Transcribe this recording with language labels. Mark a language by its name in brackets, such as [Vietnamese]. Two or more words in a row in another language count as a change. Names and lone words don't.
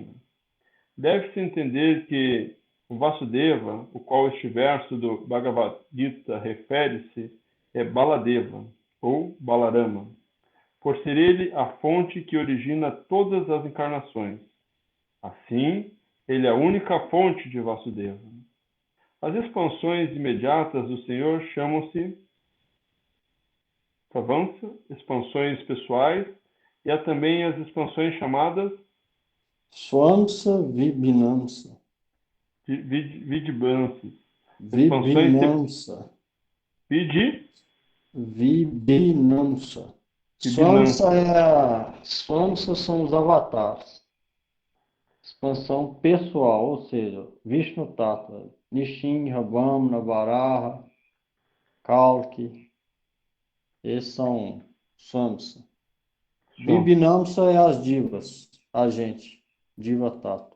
[Portuguese] Deve-se entender que o Vasudeva, o qual este verso do Bhagavad Gita refere-se, é Baladeva, ou Balarama, por ser ele a fonte que origina todas as encarnações. Assim, ele é a única fonte de Vasudeva. As expansões imediatas do Senhor chamam-se Pravansa, expansões pessoais, e há também as expansões chamadas [Sanskrit] Swamsa Vibhinamsa. Vidibhansas. Vibhinamsa. Vibhinamsa. [Portuguese] Swamsa são os avatares. Expansão pessoal, ou seja, [Sanskrit] Vishnu Tattva, [Portuguese] Nishinra, Vamna, Varaha, Kalki, esses são Swamsa. Vibhinamsa é as divas, a gente, [Sanskrit] Diva Tattva.